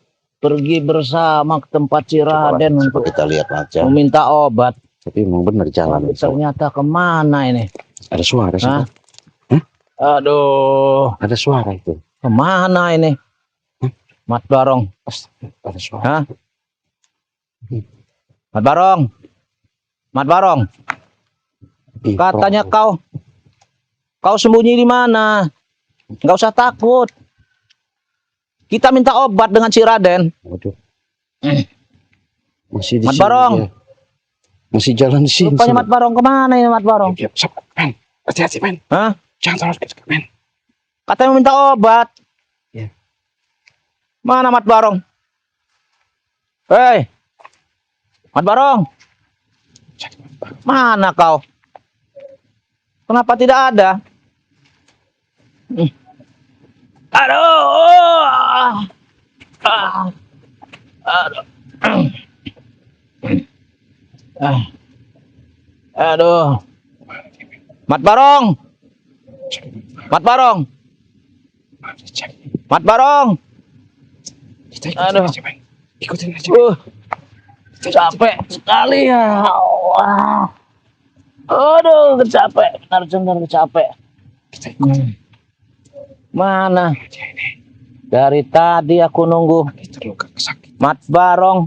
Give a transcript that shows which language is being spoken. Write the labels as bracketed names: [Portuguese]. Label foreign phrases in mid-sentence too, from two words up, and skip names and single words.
[Indonesian] Pergi bersama ke tempat Ciraden untuk Kita lihat aja. meminta obat. Tapi memang benar jalan. Ternyata kemana ini? Ada suara sih. Hah? Aduh. Ada suara itu. Kemana ini? Mat Barong. Ada suara. Hah? Mat Barong. Mat Barong. Ih, Katanya Bro. kau sembunyi di mana? Nggak usah takut. Kita minta obat dengan si Raden. Waduh. Masih di Mat sini Barong. dia. Masih jalan di sini. Rupanya Mat Barong kemana ini Mat Barong? Iya, men. Hati-hati, men. Hah? Jangan terlalu dekat, men. Katanya minta obat. Iya. Mana Mat Barong? Hei, Mat Barong. Mana kau? Kenapa tidak ada? Aduh. Aduh. Aduh. Mat Barong. Mat Barong. Mat Barong. Aduh. Ikutin aja. Capek sekali ya. Wah. Aduh, capek. Benar-benar capek. Mana? Dari tadi aku nunggu Mat Barong.